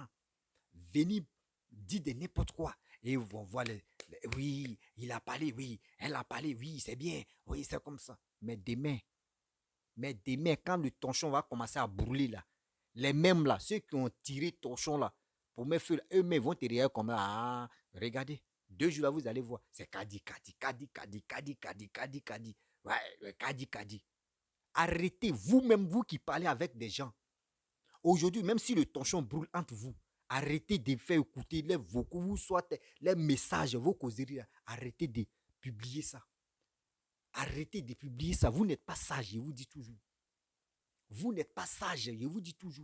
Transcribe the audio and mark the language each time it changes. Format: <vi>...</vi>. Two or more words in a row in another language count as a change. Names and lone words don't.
<fr>Venir dire de n'importe quoi. Et on voit oui, il a parlé, oui, elle a parlé, oui, c'est bien, oui, c'est comme ça. Mais demain, quand le torchon va commencer à brûler là, les mêmes là, ceux qui ont tiré le torchon là, pour mettre feu, eux-mêmes vont te regarder comme là, ah, regardez. 2 jours là, vous allez voir. C'est Kadi, Kadi, Kadi, Kadi, Kadi, Kadi, Kadi, Kadi. Ouais, Kadi, Kadi. Arrêtez vous-même, vous qui parlez avec des gens. Aujourd'hui, même si le torchon brûle entre vous, arrêtez de faire écouter les vocaux, vous soit les messages, vos causeries. Arrêtez de publier ça. Arrêtez de publier ça. Vous n'êtes pas sage, je vous dis toujours. Vous n'êtes pas sage, je vous dis toujours.</fr>